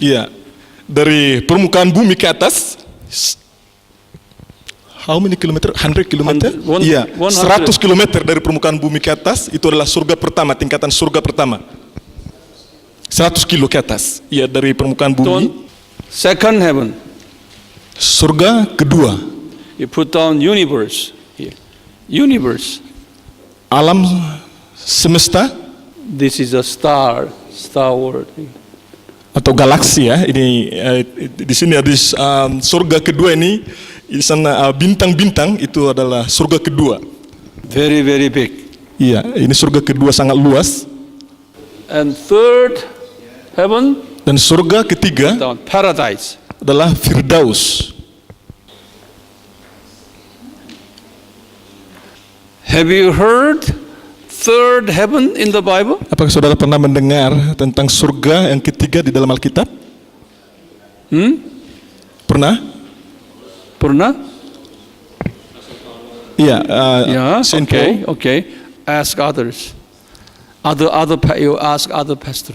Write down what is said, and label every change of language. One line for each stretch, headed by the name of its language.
Indonesian: Iya, dari permukaan bumi ke atas.
English: How many kilometer? 100 kilometer?
Indonesian: Iya, 100 kilometer dari permukaan bumi ke atas. Itu adalah surga pertama, tingkatan surga pertama. 100 kilo ke atas. Iya, dari permukaan bumi.
English: Second heaven.
Indonesian: Surga kedua.
English: You put down universe here. Universe.
Indonesian: Alam semesta.
English: This is a star world.
Indonesian: Atau galaksi ya. Ini di sini ada surga kedua ini. Di sana bintang-bintang itu adalah surga kedua.
English: Very, very big.
Indonesian: Iya, ini surga kedua sangat luas.
English: And third heaven.
Indonesian: Dan surga ketiga
English: paradise
Indonesian: adalah Firdaus.
English: Have you heard third heaven in the Bible?
Indonesian: Apakah saudara pernah mendengar tentang surga yang ketiga di dalam Alkitab? Pernah? Iya.
English: Okay. Ask others. You ask other pastors.